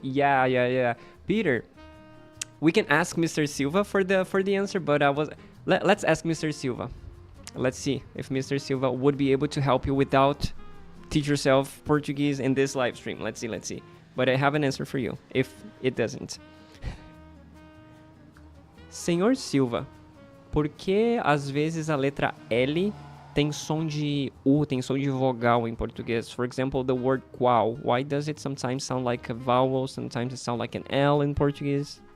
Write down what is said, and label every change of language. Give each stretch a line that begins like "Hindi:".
English: Yeah. Peter, we can ask Mr. Silva for the answer, but Let's ask Mr. Silva. Let's see if Mr. Silva would be able to help you without teach yourself Portuguese in this live stream. Let's see. But I have an answer for you if it doesn't.
Portuguese: Senhor Silva, por que às vezes a letra L tem som de U, tem som de vogal em português?
English: For example, the word qual. Why does it sometimes sound like a vowel, sometimes it sounds like an L in Portuguese?